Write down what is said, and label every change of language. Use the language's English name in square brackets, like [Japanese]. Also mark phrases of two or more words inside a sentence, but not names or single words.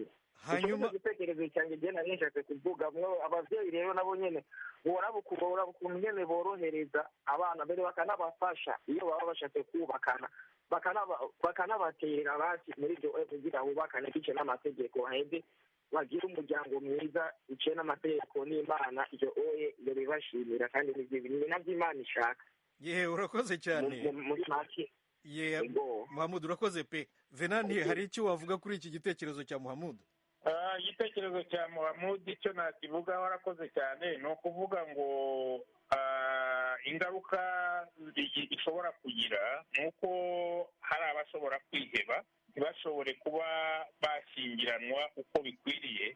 [Rundi] Hanyuma igitekerezo cyanjye genda nishatse kuvuga abavyeyi rero nabo nyene boraba ukuntu nyene borohereza abana mbere bakanabafasha iyo baba bashatse kubakana, bakanabatera basi muri ibyo kugira bubakane bice n'amategeko, haheze bagira umuryango mwiza bice n'amategeko n'Imana. Ibyo bibashimira kandi ni nabyo Imana ishaka. [Kinyarwanda] Urakoze cyane muri make. Muhammad, urakoze pe. Venanti, hari icyo wavuga kuri iki gitekerezo cya Muhammad? Igitekerezo cya Muhammad icyo nakivuga, warakoze cyane. Ni ukuvuga ngo ingaruka ishobora kugira ni uko hari abashobora kwiheba ntibashobore kuba bashyingiranwa uko bikwiriye.